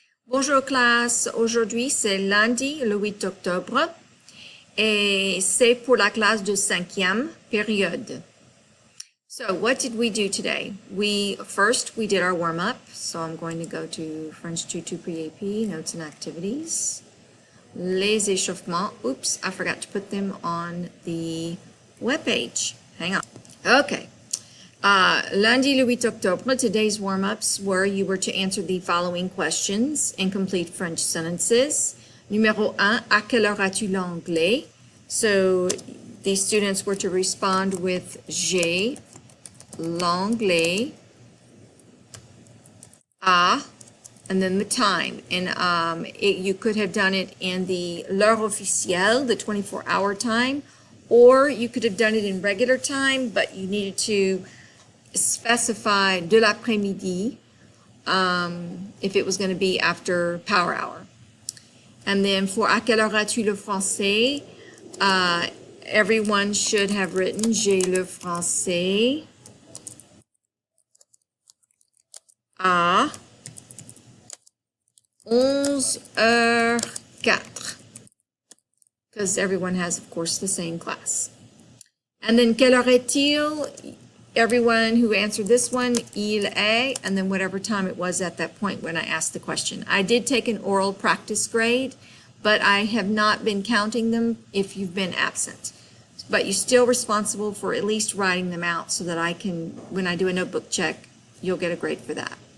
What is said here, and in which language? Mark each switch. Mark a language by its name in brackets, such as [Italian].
[French] Bonjour classe, aujourd'hui c'est lundi le 8 octobre et c'est pour la classe de 5e période. [English] So what did we do today? We did our warm-up, so I'm going to go to French Tutu Pre-AP, Notes and Activities. [French] Les échauffements, [English] oops, I forgot to put them on the webpage. Hang on. Okay. [French] Lundi le 8 octobre, [English] today's warm-ups were you were to answer the following questions in complete French sentences. [French] Numéro 1, à quelle heure as-tu l'anglais? [English] So the students were to respond with [French] j'ai l'anglais à, [English] and then the time. And you could have done it in the [French] l'heure officielle, [English] the 24-hour time, or you could have done it in regular time, but you needed to specify [French] de l'après-midi [English] if it was going to be after power hour. And then for [French] à quelle heure as-tu le français, [English] everyone should have written [French] j'ai le français à 11h04, [English] because everyone has, of course, the same class. And then [French] quelle heure est-il? [English] Everyone who answered this one, [French] il est, [English] and then whatever time it was at that point when I asked the question. I did take an oral practice grade, but I have not been counting them if you've been absent. But you're still responsible for at least writing them out so that I can, when I do a notebook check, you'll get a grade for that.